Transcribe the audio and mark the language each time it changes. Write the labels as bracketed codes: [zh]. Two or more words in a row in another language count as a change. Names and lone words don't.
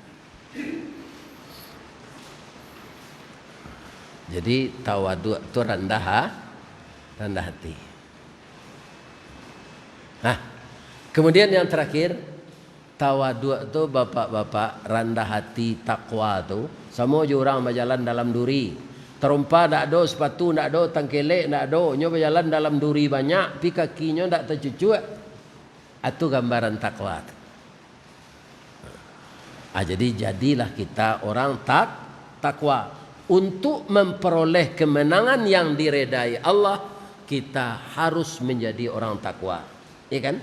[id] Jadi tawadu itu rendah hati. Nah, kemudian yang terakhir, tawadu itu bapak-bapak rendah hati takwa itu sama je orang berjalan dalam duri. [min] Terumpa ndak ada sepatu, ndak ada tangkelek, ndak ada, nyo berjalan dalam duri banyak, pi kakinya ndak tercucuk. [id] Itu gambaran takwa. Jadi jadilah kita orang takwa. Untuk memperoleh kemenangan yang diredai Allah, kita harus menjadi orang takwa. Ya kan?